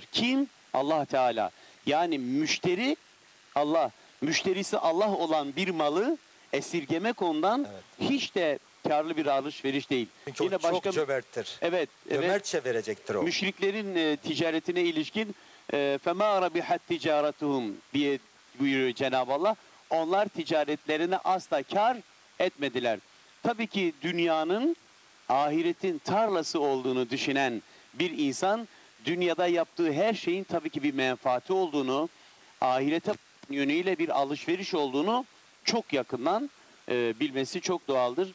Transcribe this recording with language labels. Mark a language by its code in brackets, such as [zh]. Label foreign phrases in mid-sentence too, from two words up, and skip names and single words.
[tr] Kim? Allah Teala. Yani müşteri Allah. Müşterisi Allah olan bir malı esirgemek ondan hiç de karlı bir alışveriş değil. Çünkü o çok cömerttir. Evet, evet. Cömertçe verecektir o. Müşriklerin ticaretine ilişkin [ar] فَمَا رَبِحَتْ تِجَارَتُهُمْ [tr] diye buyuruyor Cenab-ı Allah. Onlar ticaretlerine asla kar etmediler. Tabii ki dünyanın ahiretin tarlası olduğunu düşünen bir insan dünyada yaptığı her şeyin tabii ki bir menfaati olduğunu, ahirete yönüyle bir alışveriş olduğunu çok yakından bilmesi çok doğaldır.